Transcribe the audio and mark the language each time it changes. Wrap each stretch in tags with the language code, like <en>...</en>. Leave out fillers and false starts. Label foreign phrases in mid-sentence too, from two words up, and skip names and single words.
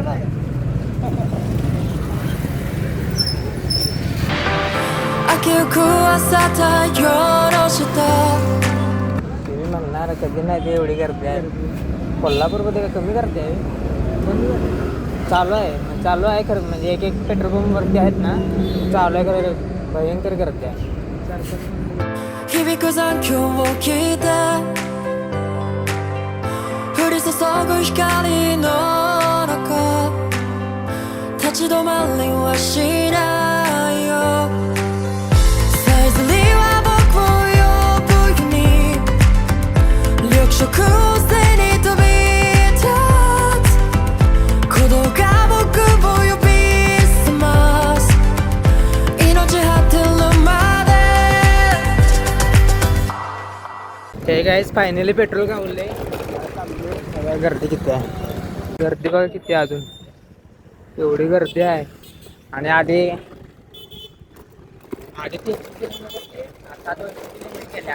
<mr>तुम्ही म्हणणार कधी नाही ते एवढी गर्दी आहे. कोल्हापूरमध्ये कमी गर्दी आहे. चालू आहे खरं, म्हणजे एक एक पेट्रोल पंपवरती आहेत ना, चालू आहे खरं, भयंकर करते आहे.</mr> <ja>響く残響を聞いて降り注ぐ光の中立ち止まりはしないよさえずりは僕を呼ぶように緑色を背に飛び立つ鼓動が僕を呼び覚ます命張ってるまで</ja> <en>hey guys finally</en> <mr>पेट्रोल गावले. गर्दी किती आहे, गर्दी बघा किती आहे, अजून एवढी गर्दी आहे. आणि आधी 300 किलोमीटर आता 200 किलोमीटर केल्या.</mr>